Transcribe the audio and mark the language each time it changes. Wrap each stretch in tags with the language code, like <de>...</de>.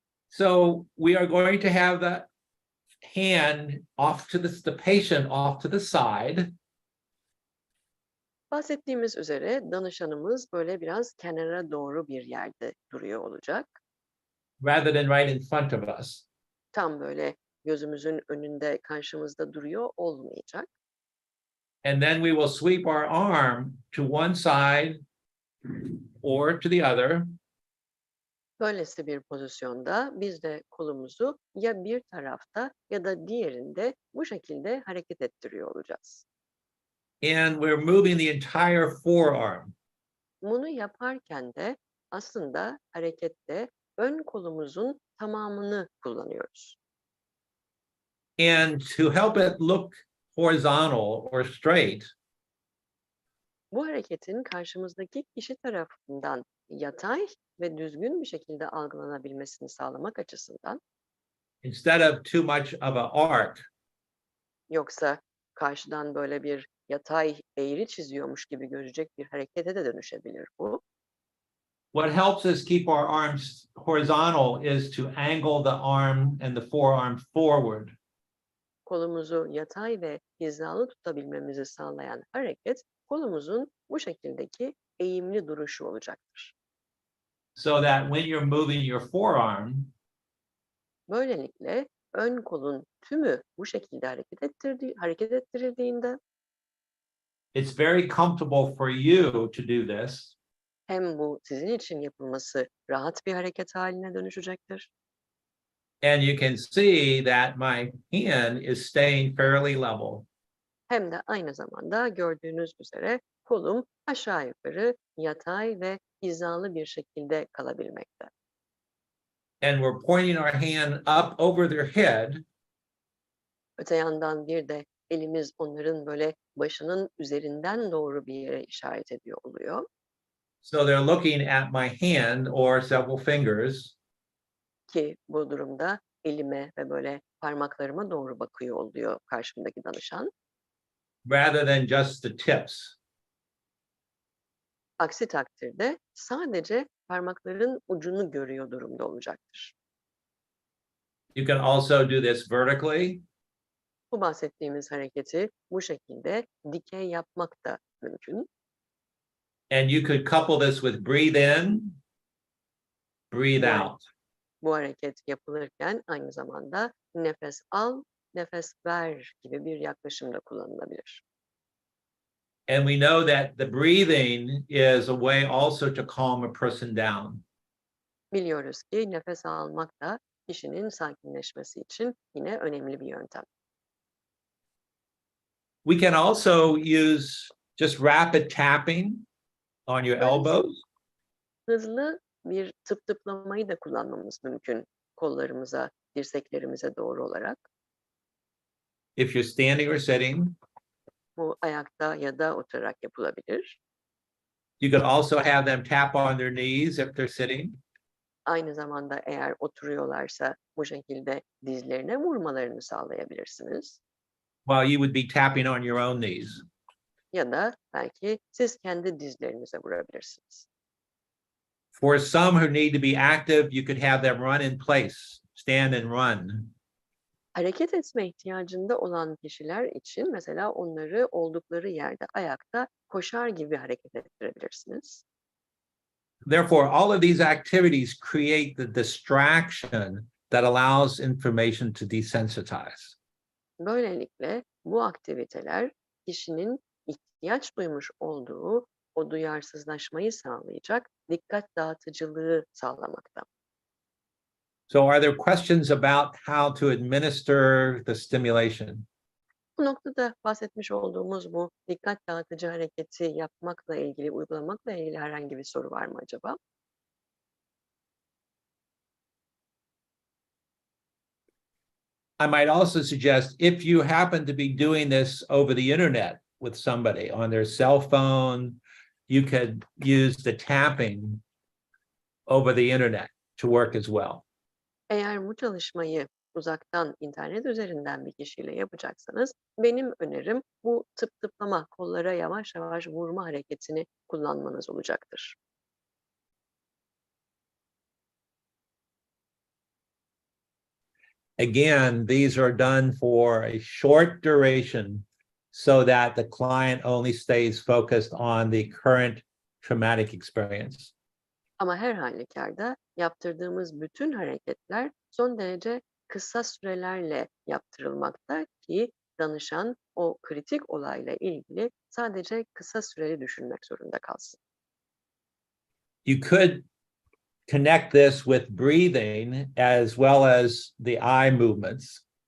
<en>So we are going to have the hand off to the patient off to the side.</en> <tr>Bahsettiğimiz üzere danışanımız böyle biraz kenara doğru bir yerde duruyor olacak.</tr> <en>Rather than right in front of us.</en> <tr>Tam böyle gözümüzün önünde, karşımızda duruyor olmayacak.</tr> <en>And then we will sweep our arm to one side or to the other.</en> <tr>Böylesi bir pozisyonda biz de kolumuzu ya bir tarafta ya da diğerinde bu şekilde hareket ettiriyor olacağız.</tr> <en>And we're moving the entire forearm.</en> <tr>Bunu yaparken de aslında harekette ön kolumuzun tamamını kullanıyoruz.</tr> <en>And to help it look horizontal or straight,</en> <tr>Bu hareketin karşımızdaki kişi tarafından yatay ve düzgün bir şekilde algılanabilmesini sağlamak açısından,</tr> <en>instead of too much of an arc,</en> <tr>yoksa karşıdan böyle bir yatay eğri çiziyormuş gibi görecek bir harekete de dönüşebilir bu.</tr> <en>what helps us keep our arms horizontal is to angle the arm and the forearm forward.</en> <tr>Kolumuzu yatay ve hizalı tutabilmemizi sağlayan hareket, kolumuzun bu şekildeki eğimli duruşu olacaktır.</tr> <en>So that when you're moving your forearm,</en> <tr>Böylelikle ön kolun tümü bu şekilde hareket ettirildiğinde</tr> <en>it's very comfortable for you to do this.</en> <tr>hem bu sizin için yapılması rahat bir hareket haline dönüşecektir.</tr> <en>And you can see that my hand is staying fairly level.</en> <tr>Hem de aynı zamanda gördüğünüz üzere kolum aşağı yukarı yatay ve hizalı bir şekilde kalabilmekte.</tr> <en>And we're pointing our hand up over their head.</en> <tr>Öte yandan bir de elimiz onların böyle başının üzerinden doğru bir yere işaret ediyor oluyor.</tr> <en>So they're looking at my hand or several fingers.</en> <tr>Ki bu durumda elime ve böyle parmaklarıma doğru bakıyor oluyor karşımdaki danışan.</tr> <en>Rather than just the tips.</en> <tr>Aksi takdirde sadece parmakların ucunu görüyor durumda olacaktır.</tr> <en>You can also do this vertically.</en> <tr>Bu bahsettiğimiz hareketi bu şekilde dikey yapmak da mümkün.</tr> <en>And you could couple this with breathe in, breathe</en> <tr>Evet.</tr> <en>out.</en> <tr>Bu hareket yapılırken aynı zamanda nefes al, nefes ver gibi bir yaklaşım da kullanılabilir.</tr> <en>And we know that the breathing is a way also to calm a person down.</en> <tr>Biliyoruz ki nefes almak da kişinin sakinleşmesi için yine önemli bir yöntem.</tr> <en>We can also use just rapid tapping on your elbows.</en> <tr>Hızlı bir tıplamayı da kullanmamız mümkün kollarımıza, dirseklerimize doğru olarak.</tr> <en>If you're standing or sitting,</en> <tr>Bu ayakta ya da oturarak yapılabilir.</tr> <en>you could also have them tap on their knees if they're sitting.</en> <tr>Aynı zamanda eğer oturuyorlarsa bu şekilde dizlerine vurmalarını sağlayabilirsiniz.</tr> <en>While you would be tapping on your own knees.</en> <tr>Ya da belki siz kendi dizlerinize vurabilirsiniz.</tr> <en>For some who need to be active, you could have them run in place, stand and run.</en> <tr>Hareket etme ihtiyacında olan kişiler için mesela onları oldukları yerde ayakta koşar gibi hareket ettirebilirsiniz.</tr> <en>Therefore, all of these activities create the distraction that allows information to desensitize.</en> <tr>Böylelikle bu aktiviteler kişinin ihtiyaç duymuş olduğu o duyarsızlaşmayı sağlayacak dikkat dağıtıcılığı sağlamakta.</tr> <en>So are there questions about how to administer the stimulation?</en> <tr>Bu noktada bahsetmiş olduğumuz bu dikkat dağıtıcı hareketi yapmakla ilgili, uygulamakla ilgili herhangi bir soru var mı acaba?</tr> <en>I might also suggest if you happen to be doing this over the internet with somebody on their cell phone, you could use the tapping over the internet to work as well.</en> <tr>Eğer bu çalışmayı uzaktan internet üzerinden bir kişiyle yapacaksanız benim önerim bu tıp tıplama, kollara yavaş yavaş vurma hareketini kullanmanız olacaktır.</tr> <en>Again, these are done for a short duration so that the client only stays focused on the current traumatic experience.</en> <tr>Ama her halükarda yaptırdığımız bütün hareketler son derece kısa sürelerle yaptırılmakta ki danışan o kritik olayla ilgili sadece kısa süreli düşünmek zorunda kalsın.</tr> <en>You could connect this with breathing as well as the eye movements.</en>